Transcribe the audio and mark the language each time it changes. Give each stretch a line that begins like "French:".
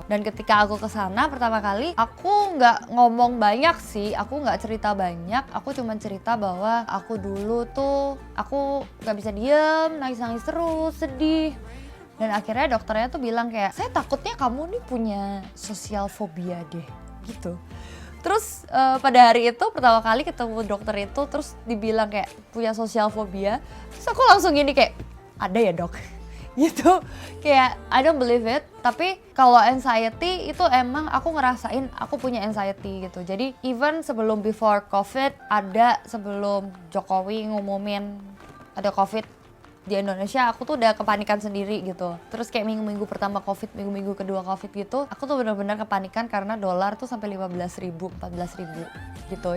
Indonesian: Dan ketika aku kesana pertama kali, aku nggak ngomong banyak sih, aku nggak cerita banyak, aku cuma cerita bahwa aku dulu tuh aku nggak bisa diem, nangis-nangis terus, sedih. Dan akhirnya dokternya tuh bilang kayak, saya takutnya kamu nih punya sosial fobia deh gitu. Terus pada hari itu pertama kali ketemu dokter itu, terus dibilang kayak punya sosial fobia, terus aku langsung gini kayak, ada ya dok? Gitu, kayak
English: I don't believe it.
Indonesian: Tapi kalau anxiety itu emang aku ngerasain aku punya anxiety gitu. Jadi even sebelum before COVID, ada sebelum Jokowi ngumumin ada COVID di Indonesia, aku tuh udah kepanikan sendiri gitu. Terus kayak minggu-minggu pertama COVID, minggu-minggu kedua COVID gitu, aku tuh benar-benar kepanikan karena dolar tuh sampai 15.000, 14.000 gitu.